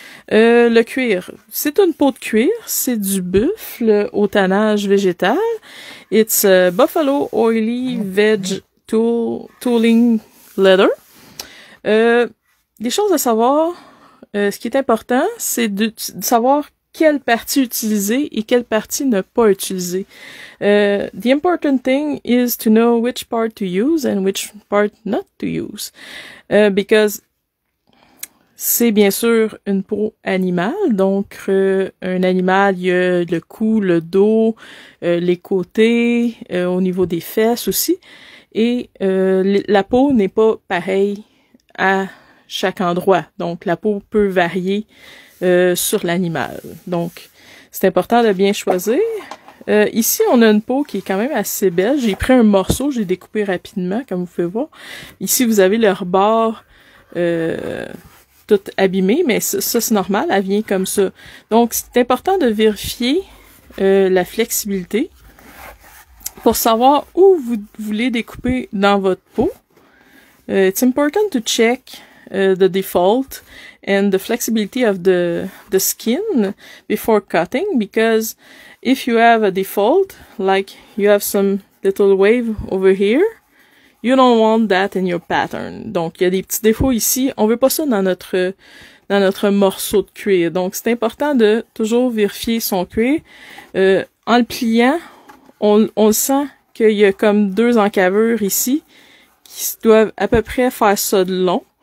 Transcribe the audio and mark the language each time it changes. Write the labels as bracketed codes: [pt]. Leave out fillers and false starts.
[fr] Le cuir, c'est une peau de cuir, c'est du buffle au tannage végétal. [en] It's a buffalo oily veg tooling leather. [fr] Des choses à savoir, ce qui est important, c'est de savoir quelle partie utiliser et quelle partie ne pas utiliser. [en] The important thing is to know which part to use and which part not to use. Because [fr] c'est bien sûr une peau animale, donc un animal, il y a le cou, le dos, les côtés, au niveau des fesses aussi, et la peau n'est pas pareille à chaque endroit, donc la peau peut varier sur l'animal. Donc, c'est important de bien choisir. Ici, on a une peau qui est quand même assez belle. J'ai pris un morceau, j'ai découpé rapidement, comme vous pouvez voir. Ici, vous avez le rebord tout abîmé, mais ça c'est normal, elle vient comme ça. Donc, c'est important de vérifier la flexibilité pour savoir où vous voulez découper dans votre peau. [en] It's important to check the default and the flexibility of the skin before cutting, because if you have a default, like you have some little wave over here, you don't want that in your pattern. [fr] Donc, il y a des petits défauts ici. On veut pas ça dans notre morceau de cuir. Donc, c'est important de toujours vérifier son cuir. En le pliant, on le sent qu'il y a comme deux encavures ici qui doivent à peu près faire ça de long.